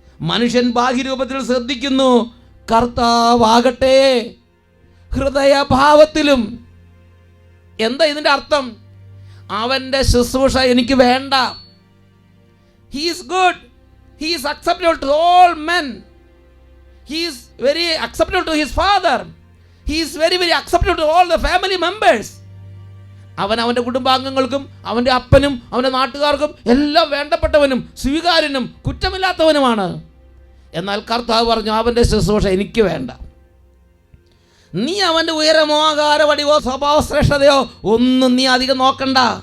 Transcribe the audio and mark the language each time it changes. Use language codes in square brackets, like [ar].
[ml] മനുഷ്യൻ ബാഹ്യരൂപത്തിൽ ശ്രദ്ധിക്കുന്നു, കർത്താവാകട്ടെ ഹൃദയഭാവത്തിലും. എന്താ ഇതിൻ്റെ അർത്ഥം? അവൻ്റെ ശുശ്രൂഷ എനിക്ക് വേണ്ട. [en] He is good, he is acceptable to all men, He is very acceptable to his father. He is very, very acceptable to all the family members. [ml] അവൻ്റെ കുടുംബാംഗങ്ങൾക്കും അവൻ്റെ അപ്പനും അവൻ്റെ നാട്ടുകാർക്കും എല്ലാം വേണ്ടപ്പെട്ടവനും സ്വീകാര്യനും കുറ്റമില്ലാത്തവനുമാണ്. എന്നാൽ കർത്താവ് പറഞ്ഞു, അവൻ്റെ ശുശ്രൂഷ എനിക്ക് വേണ്ട. നീ അവൻ്റെ ഉയരമോ ആകാരവടിവോ സ്വഭാവ ശ്രേഷ്ഠതയോ ഒന്നും നീ അധികം നോക്കണ്ട.